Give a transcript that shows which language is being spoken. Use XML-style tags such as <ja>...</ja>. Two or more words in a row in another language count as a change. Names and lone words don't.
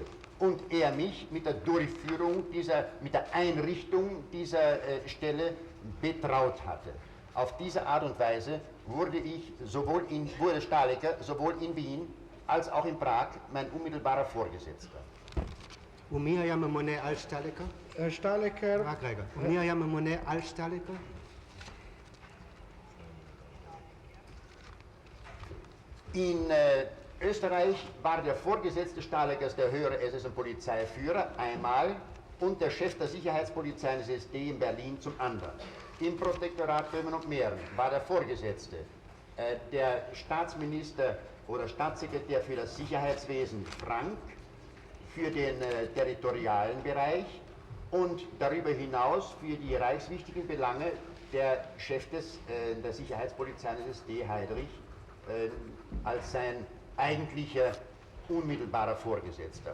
<de>Und er mich mit der Durchführung mit der Einrichtung dieser Stelle betraut hatte. Auf diese Art und Weise wurde Stahlecker sowohl in Wien als auch in Prag mein unmittelbarer Vorgesetzter.</de> <he>ומי היה ממונה על שטלקר? שטלקר... רק רגע. ומי היה ממונה על שטלקר?</he> <de>In Österreich war der Vorgesetzte Stahleckers der höhere SS- und Polizeiführer einmal und der Chef der Sicherheitspolizei des SD in Berlin zum anderen. Im Protektorat Böhmen und Mähren war der Vorgesetzte der Staatsminister oder Staatssekretär für das Sicherheitswesen Frank, für den territorialen Bereich und darüber hinaus für die reichswichtigen Belange der Chef der Sicherheitspolizei des SD, Heydrich, als sein eigentlicher unmittelbarer Vorgesetzter.</de>